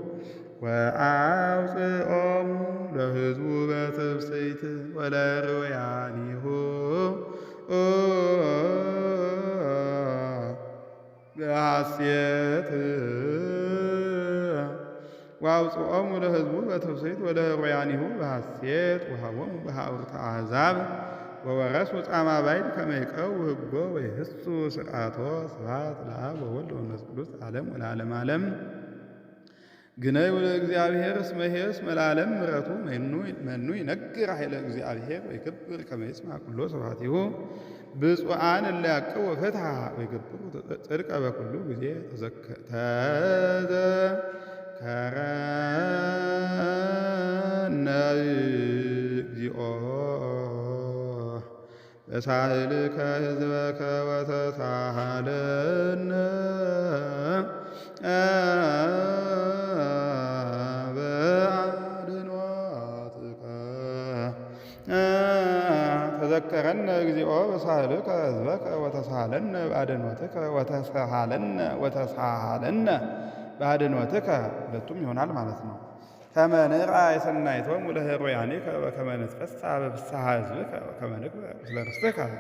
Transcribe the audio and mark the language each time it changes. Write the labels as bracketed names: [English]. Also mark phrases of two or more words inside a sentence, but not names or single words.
[Geez] ወአውፅኦሙ ለሕዝቡ በትፍስሕት ወለርውያኒሁ በሐሴት ወአውፅኦሙ ለሕዝቡ በትፍስሕት ወለርውያኒሁ በሐሴት ወሀቦሙ በሀውርተ አሕዛብ ወወረሱ ጻማ ባይድ ከመ ይቀው ሕጎ ወይህሱ ስርዓቶ ስብሐት ለአብ ወወልድ ወመንፈስ ቅዱስ ዓለም ወለዓለመ ዓለም። ግነዩ ለእግዚአብሔር እስመ ኄር ለዓለም ምሕረቱ መኑ ይነግር ኃይለ እግዚአብሔር ወይክብር ከመ ይስማዕ ኩሎ ስብሐቲሁ ብፁዓን እለ ያዕቅቡ ፍትሐ ወይገብሩ ጽድቀ በኩሉ ጊዜ ተዘከረነ እግዚኦ በሳህልከ ሕዝበከ ወተሳሃለነ በአድኅኖትከ ተዘከረነ እግዚኦ በሳህልከ ሕዝበከ ወተሳሃለነ በአድኅኖትከ ወተሳሃለነ በአድኅኖትከ [Amharic] ሁለቱም ይሆናል ማለት ነው። [Geez] ከመ ንርአይ ሰናይቶሙ ለሕሩያኒከ ወከመ ንትፈስሐ በፍስሐ ሕዝብከ ወከመ ንግበር ምስለ ርስትከ